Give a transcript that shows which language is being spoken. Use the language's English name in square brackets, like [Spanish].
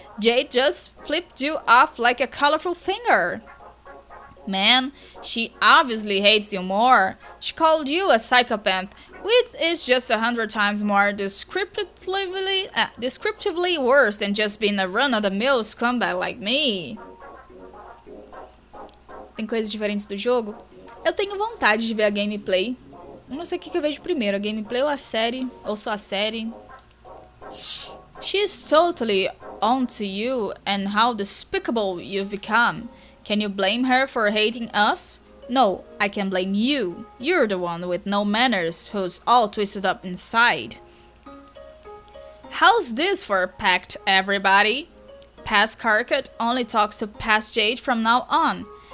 [English] Jade just flipped you off like a colorful finger. Man, she obviously hates you more. She called you a psychopath, which is just 100 times more descriptively worse than just being a run-of-the-mill scumbag like me. [Portuguese] Tem coisas diferentes do jogo? Eu tenho vontade de ver a gameplay. Eu não sei o que eu vejo primeiro, a gameplay ou a série, ou só a série. [English] She's totally onto you and how despicable you've become. Can you blame her for hating us? No, I can blame you. You're the one with no manners who's all twisted up inside. How's this for a pact, everybody? Past Carcat only talks to Past Jade from now on.